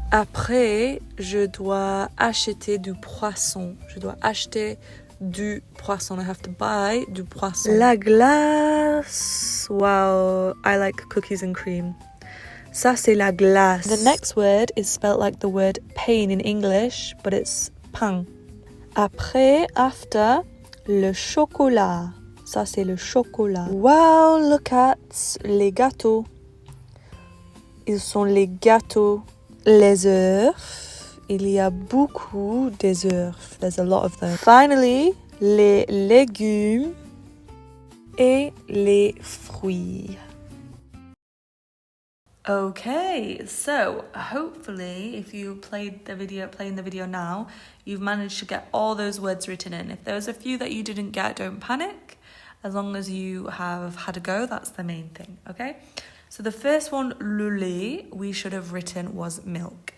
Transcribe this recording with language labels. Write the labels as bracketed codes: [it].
[fr] Après, je dois acheter du poisson. Je dois acheter du poisson. [en] I have to buy [fr] du poisson. La glace. [en] Wow, I like cookies and cream. [fr] Ça, c'est la glace. [en] The next word is spelled like the word pain in English, but it's pain. [fr] Après, [en] after, [fr] le chocolat. Ça, c'est le chocolat. [en] Wow, look at [fr] les gâteaux. Ils sont les gâteaux. Les œufs. Il y a beaucoup des œufs. [en] There's a lot of them. Finally, [fr] les légumes et les fruits. [en] Okay, so hopefully if you playing the video now, you've managed to get all those words written in. If there's a few that you didn't get, don't panic. As long as you have had a go, that's the main thing, okay? So the first one, le lait, we should have written was milk.